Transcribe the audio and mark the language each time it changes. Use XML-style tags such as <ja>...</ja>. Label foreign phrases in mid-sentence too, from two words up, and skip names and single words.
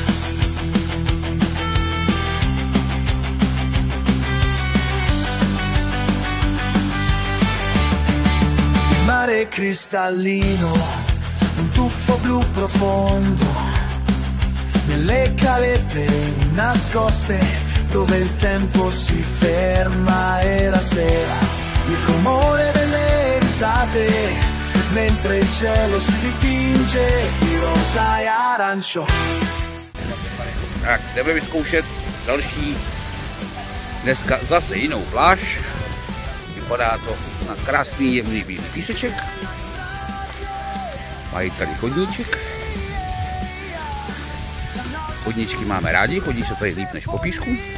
<it>Mare cristallino, un tuffo blu profondo, nelle calette nascoste dove il tempo si ferma e la sera il rumore delle risate mentre il cielo si dipinge di rosa e arancio.</it> <cs>Tak, jdeme vyzkoušet další, dneska zase jinou pláž. Vypadá to na krásný jemný bílý píseček. Mají tady chodníček. Chodníčky máme rádi, chodí se tady líp než po písku.</cs>